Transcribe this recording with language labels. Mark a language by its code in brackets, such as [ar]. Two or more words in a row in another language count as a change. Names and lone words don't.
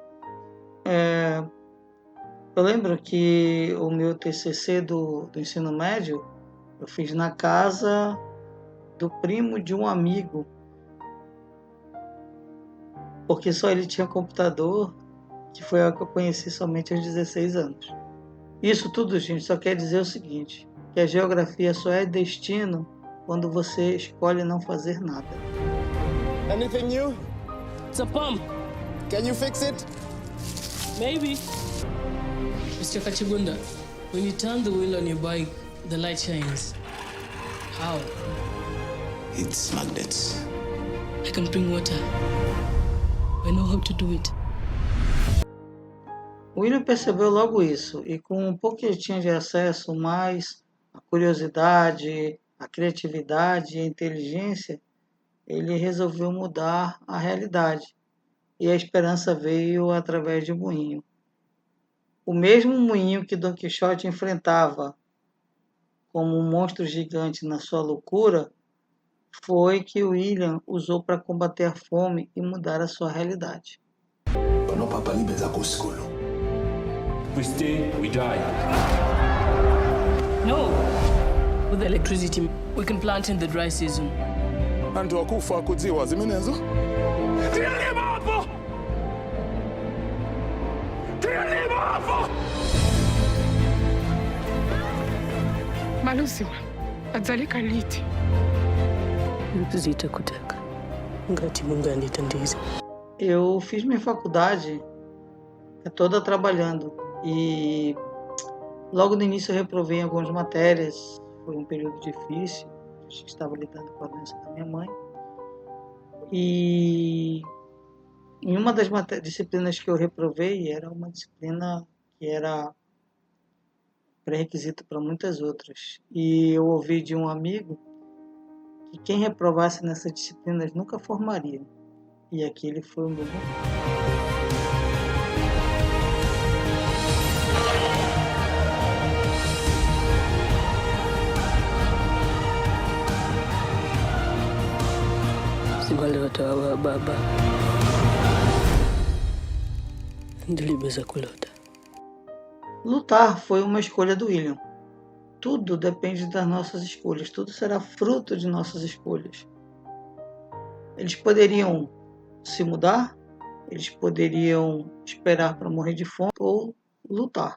[pt] Eu lembro que o meu TCC do ensino médio eu fiz na casa do primo de um amigo, porque só ele tinha computador, que foi algo que eu conheci somente aos 16 anos. Isso tudo, gente, só quer dizer o seguinte, que a geografia só é destino quando você escolhe não fazer nada. [en] Anything new? It's a pump. Can you fix it? Maybe. Mr. Kachigunda, when you turn the wheel on your bike, the light shines. How? It's magnets. I can bring water. I know how to do it. [pt] O William percebeu logo isso, e com um pouco que ele tinha de acesso, mais a curiosidade, a criatividade e a inteligência, ele resolveu mudar a realidade. E a esperança veio através de um moinho. O mesmo moinho que Don Quixote enfrentava como um monstro gigante na sua loucura, foi que William usou para combater a fome e mudar a sua realidade. [en] We stay, we die. No. With the electricity, we can plant in the dry season. [ny] Antu wakufa kudziwa zimenezo? Malusiwa, adzaleka liti? Zita kutaka. Ngati mungani tandiza. [pt] Eu fiz minha faculdade toda trabalhando e logo no início eu reprovei em algumas matérias. Foi um período difícil, estava lidando com a doença da minha mãe. E em uma das disciplinas que eu reprovei, era uma disciplina que era pré-requisito para muitas outras. E eu ouvi de um amigo que quem reprovasse nessas disciplinas nunca formaria. E aquele foi o meu momento. [ny] Wale baba ndilibeza kulota. [pt] Lutar foi uma escolha do William. Tudo depende das nossas escolhas. Tudo será fruto de nossas escolhas. Eles poderiam se mudar, eles poderiam esperar para morrer de fome ou lutar.